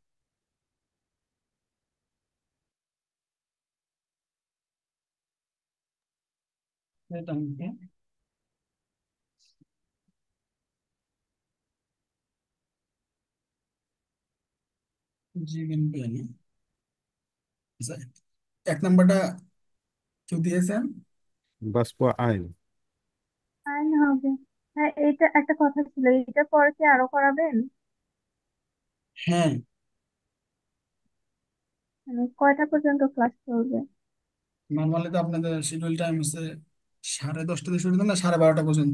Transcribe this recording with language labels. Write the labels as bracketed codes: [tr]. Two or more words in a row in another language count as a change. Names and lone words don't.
[bn] এটা অঙ্কে জীবন বিজ্ঞানী। আচ্ছা, এক নাম্বারটা কেউ দিয়েছেন? [de] Was für ein? [bn] আইন হবে। হ্যাঁ, এইটা একটা কথা ছিল, এটা পরে কি আরো করাবেন? হ্যাঁ, মানে কয়টা পর্যন্ত ক্লাস চলবে? নর্মালি তো আপনাদের [en] schedule time [bn] হচ্ছে 10:30 থেকে শুরু না 12:30 পর্যন্ত।